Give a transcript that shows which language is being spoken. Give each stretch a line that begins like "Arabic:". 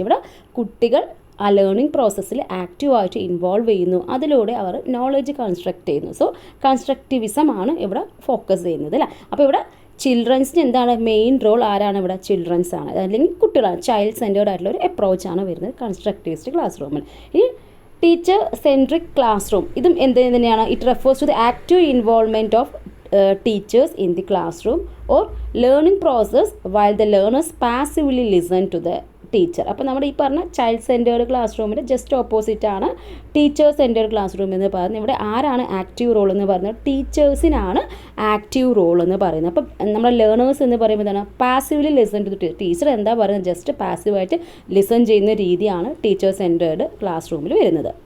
Malayalam: ഇവിടെ കുട്ടികൾ ആ ലേണിംഗ് പ്രോസസ്സിൽ ആക്റ്റീവായിട്ട് ഇൻവോൾവ് ചെയ്യുന്നു, അതിലൂടെ അവർ നോളജ് കൺസ്ട്രക്ട് ചെയ്യുന്നു. സോ കൺസ്ട്രക്റ്റിവിസം ആണ് ഇവിടെ ഫോക്കസ് ചെയ്യുന്നത് അല്ലേ. അപ്പോൾ ഇവിടെ ചിൽഡ്രൻസിന് എന്താണ് മെയിൻ റോൾ? ആരാണ് ഇവിടെ? ചിൽഡ്രൻസ് ആണ്, അല്ലെങ്കിൽ കുട്ടികളാണ്. ചൈൽഡ് സെൻറ്റേർഡ് ആയിട്ടുള്ള ഒരു അപ്രോച്ചാണ് വരുന്നത് കൺസ്ട്രക്റ്റിവിസ്റ്റ് ക്ലാസ് റൂമിൽ. ഈ ടീച്ചർ സെൻട്രിക് ക്ലാസ് റൂം ഇതും എന്ത് തന്നെയാണ്?
English: It refers to the active involvement of teachers in the classroom or learning process while the learners passively listen to the teacher.
Malayalam: അപ്പോൾ നമ്മുടെ ഈ പറഞ്ഞ ചൈൽഡ് സെൻറ്റേർഡ് ക്ലാസ് റൂമിൻ്റെ ജസ്റ്റ് ഓപ്പോസിറ്റ് ആണ് teachers centred class room എന്ന് പറയുന്നത്. ഇവിടെ ആരാണ് ആക്റ്റീവ് റോൾ എന്ന് പറയുന്നത്? ടീച്ചേഴ്സിനാണ് ആക്റ്റീവ് റോൾ എന്ന് പറയുന്നത്. അപ്പം നമ്മുടെ ലേണേഴ്സ് എന്ന് പറയുമ്പോൾ എന്താണ്?
English: Passively listen to the teacher.
Malayalam: എന്താ പറയുന്നത്? ജസ്റ്റ് പാസീവായിട്ട് ലിസൺ ചെയ്യുന്ന രീതിയാണ് ടീച്ചേഴ്സ് സെൻറ്റേർഡ് ക്ലാസ് റൂമിൽ വരുന്നത്.